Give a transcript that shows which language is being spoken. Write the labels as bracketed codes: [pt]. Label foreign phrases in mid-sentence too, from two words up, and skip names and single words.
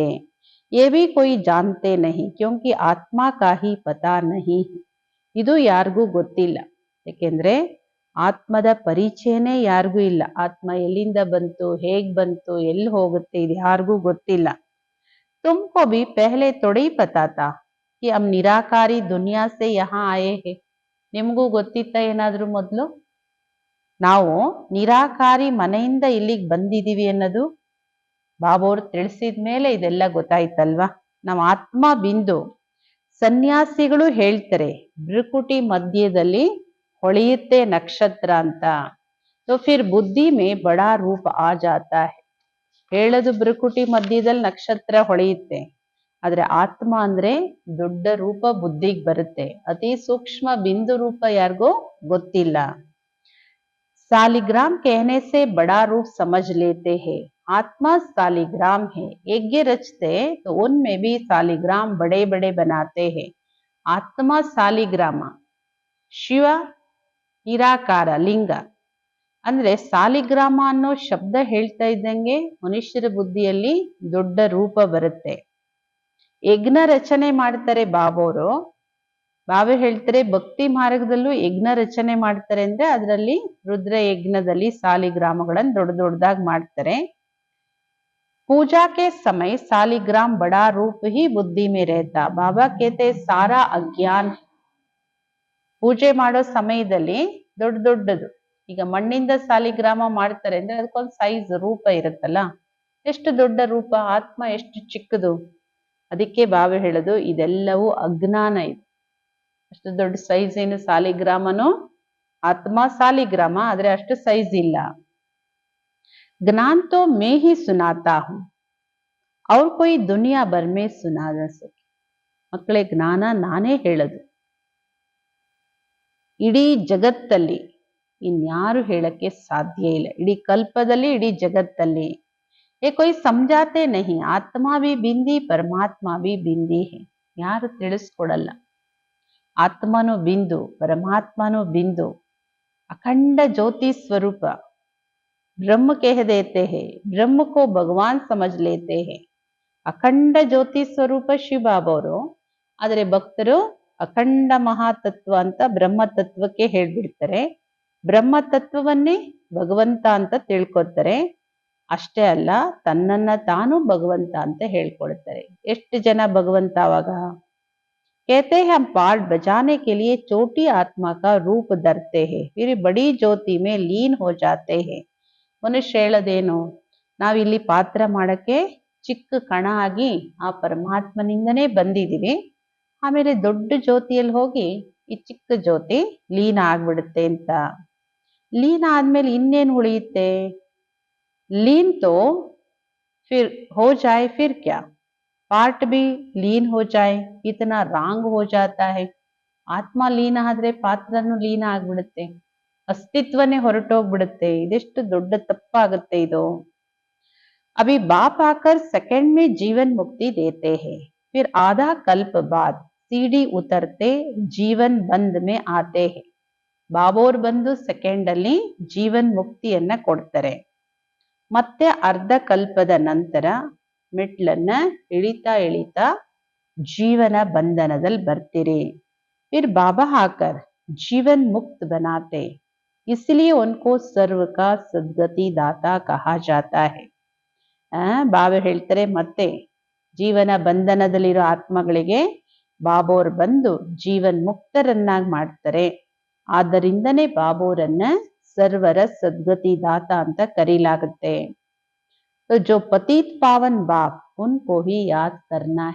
[hi] ये भी कोई जानते नहीं, क्योंकि ಆತ್ಮ का ही पता नहीं. [kn] ಇದು ಯಾರಿಗೂ ಗೊತ್ತಿಲ್ಲ, ಯಾಕೆಂದ್ರೆ ಆತ್ಮದ ಪರಿಚಯನೇ ಯಾರಿಗೂ ಇಲ್ಲ. ಆತ್ಮ ಎಲ್ಲಿಂದ ಬಂತು, ಹೇಗ್ ಬಂತು, ಎಲ್ಲಿ ಹೋಗುತ್ತೆ, ಇದು ಯಾರಿಗೂ ಗೊತ್ತಿಲ್ಲ. [hi] तुमको भी पहले थोड़ी पता था कि हम निराकारी दुनिया से यहाँ आए हैं. [kn] ನಿಮಗೂ ಗೊತ್ತಿತ್ತ ಏನಾದ್ರೂ ಮೊದಲು ನಾವು ನಿರಾಕಾರಿ ಮನೆಯಿಂದ ಇಲ್ಲಿಗೆ ಬಂದಿದೀವಿ ಅನ್ನೋದು? ಬಾಬೋರ್ ತಿಳಿಸಿದ ಮೇಲೆ ಇದೆಲ್ಲ ಗೊತ್ತಾಯ್ತಲ್ವಾ. ನಮ್ಮ ಆತ್ಮ ಬಿಂದು. ಸನ್ಯಾಸಿಗಳು ಹೇಳ್ತಾರೆ ಭ್ರುಕುಟಿ ಮಧ್ಯದಲ್ಲಿ ಹೊಳೆಯುತ್ತೆ ನಕ್ಷತ್ರ ಅಂತ. [hi] तो फिर बुद्धि में बड़ा रूप आ जाता है. [kn] ಹೇಳೋದು ಭ್ರುಕುಟಿ ಮಧ್ಯದಲ್ಲಿ ನಕ್ಷತ್ರ ಹೊಳೆಯುತ್ತೆ, ಆದ್ರೆ ಆತ್ಮ ಅಂದ್ರೆ ದೊಡ್ಡ ರೂಪ ಬುದ್ಧಿಗೆ ಬರುತ್ತೆ. ಅತಿ ಸೂಕ್ಷ್ಮ ಬಿಂದು ರೂಪ ಯಾರಿಗೂ ಗೊತ್ತಿಲ್ಲ. [hi] सालिग्राम कहने से बड़ा रूप समझ लेते हैं. आत्मा सालिग्राम है. यज्ञ रचते तो उनमें भी सालिग्राम बड़े बड़े बनाते हैं. [kn] ಆತ್ಮ ಸಾಲಿಗ್ರಾಮ, ಶಿವ ನಿರಾಕಾರ ಲಿಂಗ. ಅಂದ್ರೆ ಸಾಲಿಗ್ರಾಮ ಅನ್ನೋ ಶಬ್ದ ಹೇಳ್ತಾ ಇದ್ದಂಗೆ ಮನುಷ್ಯರ ಬುದ್ಧಿಯಲ್ಲಿ ದೊಡ್ಡ ರೂಪ ಬರುತ್ತೆ. ಯಜ್ಞ ರಚನೆ ಮಾಡ್ತಾರೆ ಬಾಬೋರು. ಬಾಬಾ ಹೇಳ್ತಾರೆ ಭಕ್ತಿ ಮಾರ್ಗದಲ್ಲೂ ಯಜ್ಞ ರಚನೆ ಮಾಡ್ತಾರೆ. ಅಂದ್ರೆ ಅದರಲ್ಲಿ ರುದ್ರ ಯಜ್ಞದಲ್ಲಿ ಸಾಲಿಗ್ರಾಮಗಳನ್ನು ದೊಡ್ಡ ದೊಡ್ಡದಾಗಿ ಮಾಡ್ತಾರೆ. [hi] पूजा के समय सालिग्राम बड़ा रूप ही बुद्धि में रहता. बाबा कहते सारा अज्ञान [kn] ಪೂಜೆ ಮಾಡೋ ಸಮಯದಲ್ಲಿ ದೊಡ್ಡ ದೊಡ್ಡದು, ಈಗ ಮಣ್ಣಿಂದ ಸಾಲಿಗ್ರಾಮ ಮಾಡ್ತಾರೆ ಅಂದ್ರೆ ಅದಕ್ಕೊಂದು ಸೈಜ್ ರೂಪ ಇರುತ್ತಲ್ಲ, ಎಷ್ಟು ದೊಡ್ಡ ರೂಪ. ಆತ್ಮ ಎಷ್ಟು ಚಿಕ್ಕದು. ಅದಕ್ಕೆ ಬಾಬಾ ಹೇಳೋದು ಇದೆಲ್ಲವೂ ಅಜ್ಞಾನ. ಇದು ಅಷ್ಟು ದೊಡ್ಡ ಸೈಜ್ ಏನು ಸಾಲಿಗ್ರಾಮನು, ಆತ್ಮ ಸಾಲಿಗ್ರಾಮ, ಆದ್ರೆ ಅಷ್ಟು ಸೈಜ್ ಇಲ್ಲ. [hi] ज्ञान तो मैं ही सुनाता हूँ और कोई दुनिया भर में सुना न सके. [kn] ಮಕ್ಕಳೇ, ಜ್ಞಾನ ನಾನೇ ಹೇಳೋದು, ಇಡೀ ಜಗತ್ತಲ್ಲಿ ಇನ್ಯಾರು ಹೇಳಕ್ಕೆ ಸಾಧ್ಯ ಇಲ್ಲ. ಇಡೀ ಕಲ್ಪದಲ್ಲಿ, ಇಡೀ ಜಗತ್ತಲ್ಲಿ. [hi] ये कोई समझाते नहीं, ಆತ್ಮ भी बिंदी परमात्ಮ भी बिंदी है. [kn] ಯಾರು ತಿಳಿಸ್ಕೊಡಲ್ಲ. ಆತ್ಮನು ಬಿಂದು, ಪರಮಾತ್ಮನು ಬಿಂದು, ಅಖಂಡ ಜ್ಯೋತಿ ಸ್ವರೂಪ. [hi] ब्रह्म कह देते हैं, ब्रह्म को भगवान समझ लेते हैं. [kn] ಅಖಂಡ ಜ್ಯೋತಿ ಸ್ವರೂಪ ಶಿವಬಾಬಾ ಅವರು. ಆದರೆ ಭಕ್ತರು ಅಖಂಡ ಮಹಾತತ್ವ ಅಂತ ಬ್ರಹ್ಮ ತತ್ವಕ್ಕೆ ಹೇಳ್ಬಿಡ್ತಾರೆ. ಬ್ರಹ್ಮ ತತ್ವವನ್ನೇ ಭಗವಂತ ಅಂತ ತಿಳ್ಕೊತಾರೆ. ಅಷ್ಟೇ ಅಲ್ಲ, ತನ್ನನ್ನ ತಾನು ಭಗವಂತ ಅಂತ ಹೇಳ್ಕೊಳ್ತಾರೆ. ಎಷ್ಟು ಜನ ಭಗವಂತ ಅವಾಗ? [hi] कहते हैं हम पार्ट बजाने के लिए छोटी आत्मा का रूप धरते हैं, फिर बड़ी ज्योति में लीन हो जाते हैं. [kn] ಮನುಷ್ಯ ಹೇಳೋದೇನು? ನಾವಿಲ್ಲಿ ಪಾತ್ರ ಮಾಡಕ್ಕೆ ಚಿಕ್ಕ ಕಣ ಆಗಿ ಆ ಪರಮಾತ್ಮನಿಂದನೇ ಬಂದಿದೀವಿ. ಆಮೇಲೆ ದೊಡ್ಡ ಜ್ಯೋತಿಯಲ್ಲಿ ಹೋಗಿ ಈ ಚಿಕ್ಕ ಜ್ಯೋತಿ ಲೀನ ಆಗ್ಬಿಡುತ್ತೆ ಅಂತ. ಲೀನ ಆದ್ಮೇಲೆ ಇನ್ನೇನು ಉಳಿಯುತ್ತೆ? [hi] लीन तो फिर हो जाए फिर क्या, पार्ट भी लीन हो जाए, इतना रांग हो जाता है. [kn] ಆತ್ಮ ಲೀನ ಆದ್ರೆ ಪಾತ್ರನು ಲೀನ ಆಗ್ಬಿಡುತ್ತೆ, ಅಸ್ತಿತ್ವನೇ ಹೊರಟೋಗ್ಬಿಡುತ್ತೆ. ಇದೆಷ್ಟು ದೊಡ್ಡ ತಪ್ಪಾಗುತ್ತೆ ಇದು. [hi] अभी बाप आकर सेकंड में जीवन मुक्ति देते हैं, फिर आधा कल्प बाद सीढ़ी उतरते जीवन बंद में आते हैं. [kn] ಬಾಬೋರ್ ಬಂದು ಸೆಕೆಂಡ್ ಅಲ್ಲಿ ಜೀವನ್ ಮುಕ್ತಿಯನ್ನ ಕೊಡ್ತಾರೆ. ಮತ್ತೆ ಅರ್ಧ ಕಲ್ಪದ ನಂತರ ಮೆಟ್ಲನ್ನ ಇಳಿತಾ ಇಳಿತಾ ಜೀವನ ಬಂಧನದಲ್ಲಿ ಬರ್ತೀರಿ. [hi] फिर बाबा आकर जीवन मुक्त बनाते, इसलिए उनको सर्व का सद्गति दाता कहा जाता है. [kn] ಬಾಬಾ ಹೇಳ್ತಾರೆ, ಮತ್ತೆ ಜೀವನ ಬಂಧನದಲ್ಲಿರೋ ಆತ್ಮಗಳಿಗೆ ಬಾಬೋರ್ ಬಂದು ಜೀವನ್ ಮುಕ್ತರನ್ನಾಗಿ ಮಾಡ್ತಾರೆ. ಆದ್ದರಿಂದನೇ ಬಾಬೋರನ್ನ ಸರ್ವರ ಸದ್ಗತಿ ದಾತ ಅಂತ ಕರೀಲಾಗುತ್ತೆ. [hi] जो पतित पावन बाप उनको ही याद करना है.